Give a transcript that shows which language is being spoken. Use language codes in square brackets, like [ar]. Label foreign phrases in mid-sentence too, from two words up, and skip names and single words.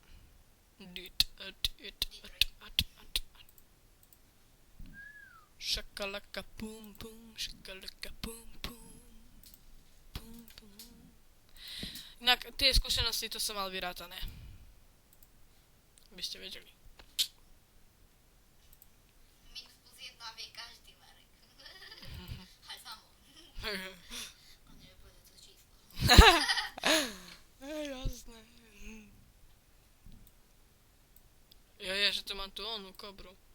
[sk] Shaka Shakalaka pum pum, shakalaka pum pum, pum pum. Inak tie skúsenosti to som mal vyrátané. Aby ste vedeli. Minus plus 1 vie každý, Marek. Aj samo. On nevie povedať to číslo. Jasné. Je, že tu mám tu onú kobru.